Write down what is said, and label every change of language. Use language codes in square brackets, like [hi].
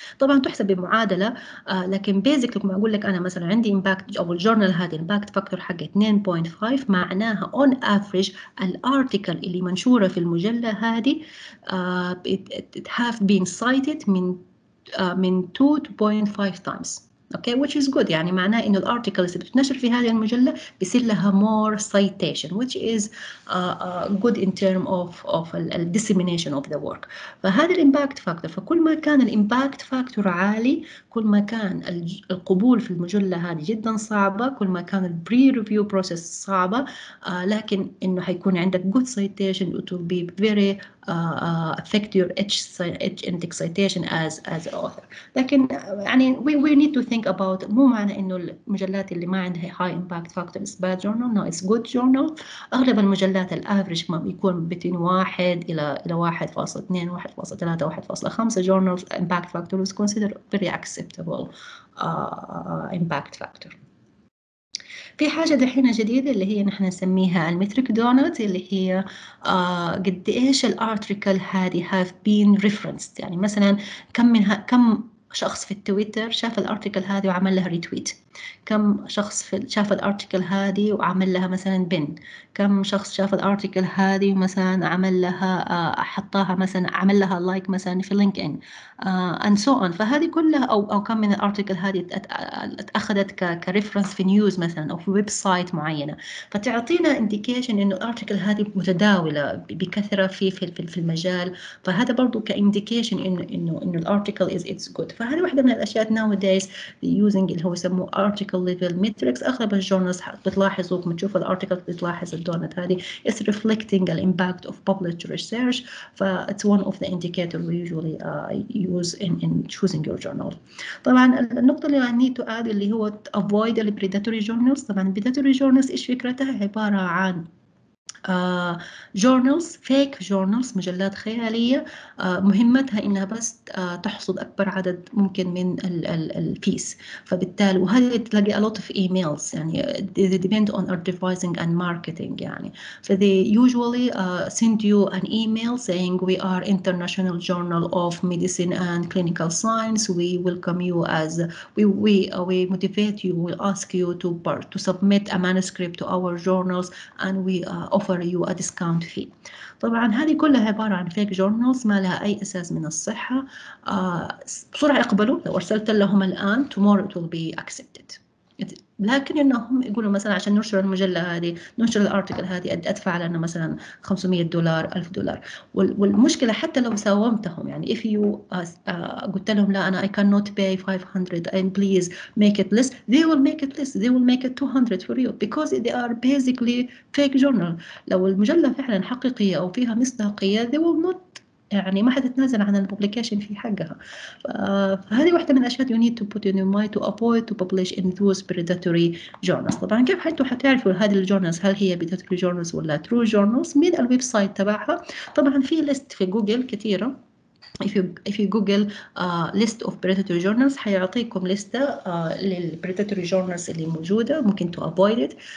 [ar] طبعا تحسب بمعادله لكن بيزك لما اقول لك انا مثلا عندي امباكت او الجورنال هذه امباكت فاكتور حقه 2.5 معناها [en] on average [ar] الارتيكل اللي منشوره في المجله هذه [en] it have been cited [ar] من 2 [en] to 0.5 times. Okay, which is good. [ar] يعني معناه إنه الارتيكلز اللي بتنشر في هذه المجلة بيصير لها [en] more citation, which is good in terms of dissemination of the work. [ar] فهذا الامباكت فاكتور. فكل ما كان الامباكت فاكتور عالي كل ما كان القبول في المجلة هذه جدا صعبة، كل ما كان البري ريفيو بروسيس صعبة، لكن إنه حيكون عندك [en] good citation. It will be very affect your index citation as an author. [ar] لكن يعني [en] we need to think about [ar] مو معنى إنه المجلات اللي ما عندها [en] high impact factor is bad journal. No, it's good journal. [ar] أغلب المجلات الافريج ما بيكون بين 1 إلى 1.2 1.3 1.5 [en] journals impact factor is considered very acceptable impact factor. [ar] في حاجة دحين جديدة اللي هي نحن نسميها المتريك دونت، اللي هي قد إيش الارتيكل هذه [en] have been referenced. [ar] يعني مثلا كم شخص في التويتر شاف الارتيكل هذه وعمل لها ريتويت، كم شخص شاف الارتيكل هذه وعمل لها مثلا بن، كم شخص شاف الارتيكل هذه ومثلا عمل لها حطاها مثلا عمل لها لايك مثلا في لينكد ان [en] and so on. [ar] فهذه كلها او كم من الارتيكل هذه اتاخذت كريفرنس في نيوز مثلا او في ويب سايت معينه، فتعطينا انديكيشن انه الارتيكل هذه متداوله بكثره في المجال. فهذا برضو كانديكيشن انه الارتيكل اتس جود. فهذه واحده من الاشياء [en] nowadays using [ar] اللي هو يسموه [en] article level metrics. [ar] اغلب الجورنالز بتلاحظوا لما تشوف الارتيكل بتلاحظ الدونت هذه [en] is reflecting the impact of published research. ف it's one of the indicator we usually use in choosing your journal. [ar] طبعا النقطة اللي [en] I need to add [ar] اللي هو [en] avoid the predatory journals. [ar] طبعا predatory journals ايش فكرتها؟ عبارة عن [en] journals fake journals [ar] مجلات خيالية مهمتها إنها بس تحصد أكبر عدد ممكن من الفيس. فبالتالي وهذه تلاقي [en] a lot of emails يعني they depend on advertising and marketing يعني. So they usually send you an email saying we are international journal of medicine and clinical science. We welcome you as we motivate you. We ask you to submit a manuscript to our journals and we offer you a discount fee. [ar] طبعا هذه كلها عبارة عن [en] fake journals [ar] ما لها أي أساس من الصحة. بسرعة اقبلوا، لو أرسلت لهم الآن [en] tomorrow it will be accepted. [ar] لكن انهم يقولوا مثلا عشان ننشر المجله هذه، ننشر الارتكل هذه ادفع لنا مثلا $500 $1000. والمشكله حتى لو ساومتهم، يعني [en] if you [ar] قلت لهم لا انا [en] I cannot pay 500 and please make it less, they will make it less, they will make it 200 for you because they are basically fake journal. [ar] لو المجله فعلا حقيقيه او فيها مصداقيه [en] they will not، [ar] يعني ما حتتنازل عن الببليكيشن في حقها. فهذه واحدة من الأشياء [en] you need to put in your mind to avoid to publish in those predatory journals. [ar] طبعا كيف انتوا حتعرفوا هذه الجورنالز هل هي [en] predatory journals [ar] ولا [en] true journals؟ [ar] من الويب سايت تبعها. طبعا في ليست في جوجل كثيرة. [en] if you Google list of predatory journals [ar] حيعطيكم لستة [en] للpredatory journals [ar] اللي موجودة، ممكن [en] to avoid it.